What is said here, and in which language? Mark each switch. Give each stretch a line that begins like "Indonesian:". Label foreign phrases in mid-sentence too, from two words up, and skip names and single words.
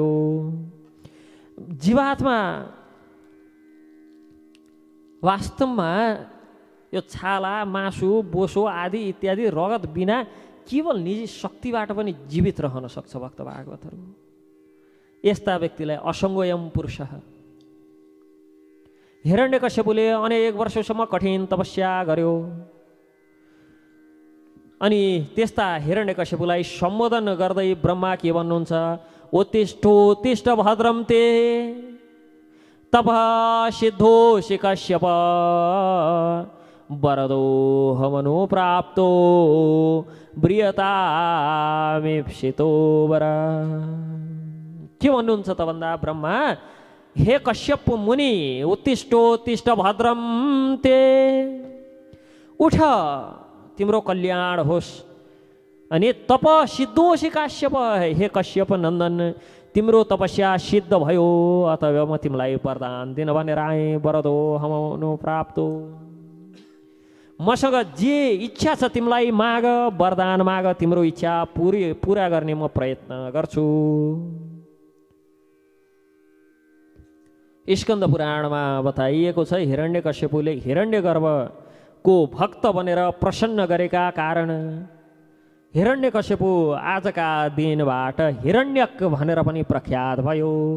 Nepali: जीवात्मा वास्तवमा यो छाला मासु बोसो आदि इत्यादि रगत बिना केवल निजी शक्तिबाट पनि जीवित रहन सक्छ भक्त भागवतहरू। यस्ता व्यक्तिलाई
Sanskrit: असङ्गोयम पुरुष।
Nepali: हिरण्यकश्यपुले अनेक वर्षसम्म कठिन तपस्या गर्यो। अनि त्यस्ता हिरण्यकश्यपुलाई सम्बोधन गर्दै ब्रह्मा के भन्नुहुन्छ?
Sanskrit: उत्तिष्ठोत्तिष्ठ भद्रं ते तपः सिद्धोऽसि कश्यप वरदो हमनो प्राप्तो ब्रियतामीप्सितो वर।
Nepali: के भन्नुहुन्छ त भन्दा ब्रह्मा, हे कश्यप मुनि,
Sanskrit: उत्तिष्ठोत्तिष्ठ भद्रं ते,
Nepali: उठ तिम्रो कल्याण होस्। अनि
Sanskrit: तप सिद्धोऽसि काश्यप,
Nepali: हे कश्यप नन्दन तिम्रो तपस्या सिद्ध भयो, अथवा म तिमीलाई वरदान दिन भनेर आएँ।
Sanskrit: वरदो हमनो प्राप्तो,
Nepali: मसँग जे इच्छा छ तिमीलाई माग, वरदान माग, तिम्रो इच्छा पुरा गर्ने म प्रयत्न गर्छु। स्कन्द पुराणमा बताइएको छ, हिरण्यकश्यपुले हिरण्यगर्भको भक्त बनेर प्रसन्न गरेका कारण हिरण्यकश्यपु आजका दिनबाट हिरण्यक भनेर पनि प्रख्यात भयो।